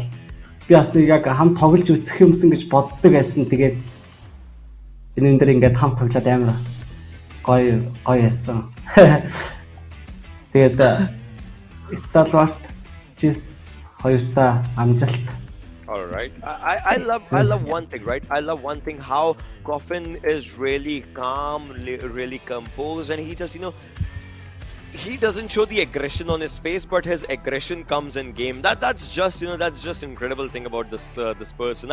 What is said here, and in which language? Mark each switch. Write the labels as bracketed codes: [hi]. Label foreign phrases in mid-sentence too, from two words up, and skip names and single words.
[mn] Би бас яг хамт тоглож үзэх юмсан гэж боддог байсан. Тэгээд энэ дээр ингээд хамт тоглоод амар гоё байсан. Тэгээд Stalwart чис хоёртаа амжилт. [en] All right. I love one thing, right? I love one thing how Coffin is really calm, really composed, and he just, he doesn't show the aggression on his face, but his aggression comes in game. That's just incredible thing about this person.